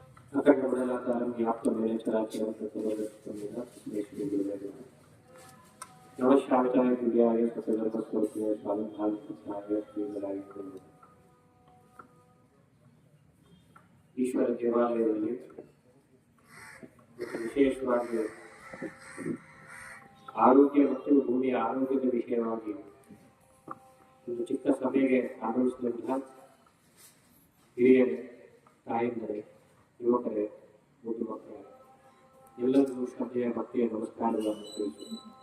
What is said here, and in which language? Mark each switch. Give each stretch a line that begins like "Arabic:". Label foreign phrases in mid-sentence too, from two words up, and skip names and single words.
Sanskrit: अखंड मंडलाकारं व्याप्तं येन चराचरं नमस्काराय दिव्याय सतधर्मस्वरूपिणे स्वामिभावपुत्राय श्रीमलाय
Kannada: ಈಶ್ವರ ದೇವಾಲಯದಲ್ಲಿ ವಿಶೇಷವಾಗಿ ಆರೋಗ್ಯ ಮತ್ತು ಭೂಮಿಯ ಆರೋಗ್ಯದ ವಿಷಯವಾಗಿ ಒಂದು ಚಿಕ್ಕ ಸಭೆಗೆ ಆಗಮಿಸಿದಂತಹ ಹಿರಿಯರೇ, ತಾಯಂದಿರೇ, ಯುವಕರೇ, ಮುದ್ದು ಮಕ್ಕಳೇ ಎಲ್ಲರಿಗೂ ಶ್ರದ್ಧೆಯ ಭಕ್ತಿಯ ನಮಸ್ಕಾರಗಳನ್ನು ತಿಳಿಸುತ್ತೇನೆ.